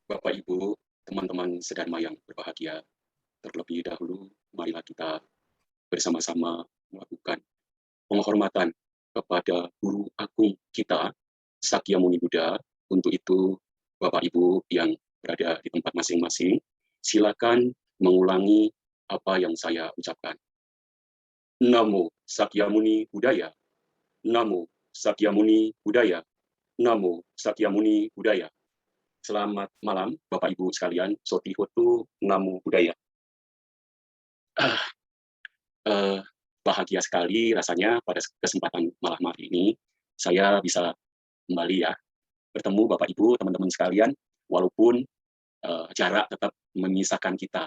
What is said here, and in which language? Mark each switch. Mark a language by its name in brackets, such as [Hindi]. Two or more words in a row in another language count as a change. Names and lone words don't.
[Indonesian] Bapak, Ibu, teman-teman Sedharma yang berbahagia, terlebih dahulu marilah kita bersama-sama melakukan penghormatan kepada Guru Agung kita, Sakya Muni Buddha. Untuk itu, Bapak Ibu yang berada di tempat masing-masing, silakan mengulangi apa yang saya ucapkan. [Pali] Namo Sakyamuni Buddhaya. Namo Sakyamuni Buddhaya. Namo Sakyamuni Buddhaya. [Indonesian] Selamat malam, Bapak Ibu sekalian. [Pali] Soti Hotu Namo Buddhaya. [Indonesian] Ah, eh, Bahagia sekali rasanya pada kesempatan malam hari ini saya bisa kembali ya bertemu Bapak Ibu, teman-teman sekalian, walaupun jarak tetap memisahkan kita.